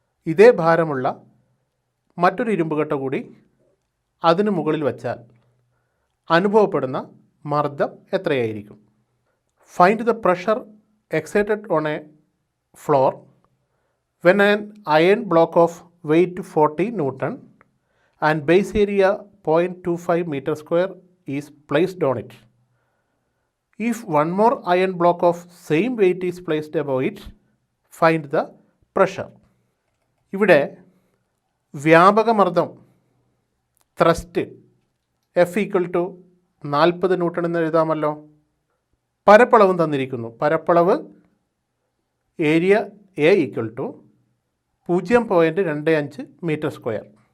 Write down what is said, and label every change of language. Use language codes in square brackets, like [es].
[ml] ഇതേ ഭാരമുള്ള മറ്റൊരു ഇരുമ്പ് കട്ട കൂടി അതിനു മുകളിൽ വച്ചാൽ അനുഭവപ്പെടുന്ന മർദ്ദം എത്രയായിരിക്കും? [en] Find the pressure excited on a floor when an iron block of weight 40 newton and base area 0.25 meter square is placed on it. If one more iron block of same weight is placed above it, find the pressure. [ml] ഇവിടെ വ്യാപകമർദ്ദം thrust F = 40 newton എന്ന് എഴുതാമല്ലോ. പരപ്പളവും തന്നിരിക്കുന്നു. പരപ്പളവ് area A = 0.25 metre square.